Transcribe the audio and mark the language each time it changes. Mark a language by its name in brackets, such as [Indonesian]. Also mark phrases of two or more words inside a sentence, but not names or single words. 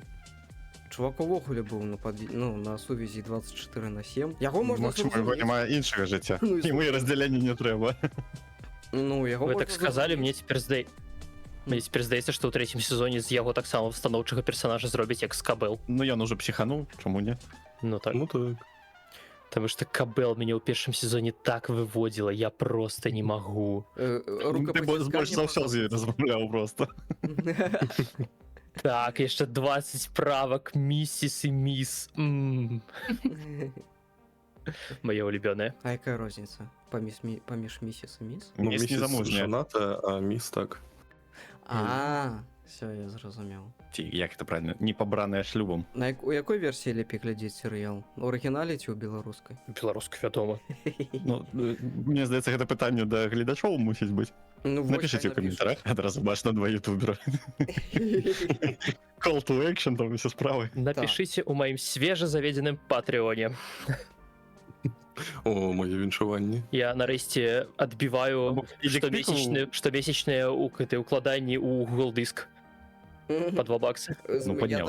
[Belarusian] Чувак увогуле быў на сувязі 24/7. Яго можна яго няма іншага жыцця. Ну, і Яму і раздзялення не трэба. Ну, яго Вы можна так сказалі, зразумець. мне цяпер здаецца, што ў 3-м сезоне з яго таксама станоўчага персонажа зробяць як з Кабэл. Ну ён уже псіхануў, чаму не? Ну так. Ну так. [Russian] Потому что [Belarusian] Кабэл мяне ў першым сезоне так выводзіла, я просто не магу. Ты больш за ўсё з ёй размаўляў просто. Так, яшчэ 20 правак, місіс і міс. Моя улюбёная. А якая розніца паміж місіс і міс? Ну, міс незамужняя. Жаната, а міс так. Все, я зразумеў. Ці як [Russian] это правильно? [Belarusian] Не пабраная шлюбам. У якой версіі лепей глядзець серыял? У арыгінале ці ў беларускай? Беларуска, вядома. Ну, мне здаецца, гэта пытанне да гледачоў мусіць быць. Ну, [Russian] Напишите в комментариях, [Belarusian] адразу бачыш на 2 ютубера. [English] Call to action, [Belarusian] там усе справы. Напішыце ў маім свежазаведзеным патрыоне. О, моє віншаванне. Я нарэшце адбіваю штомесячныя укладанні ў Google дыск по $2. Ну, Я, падняўся,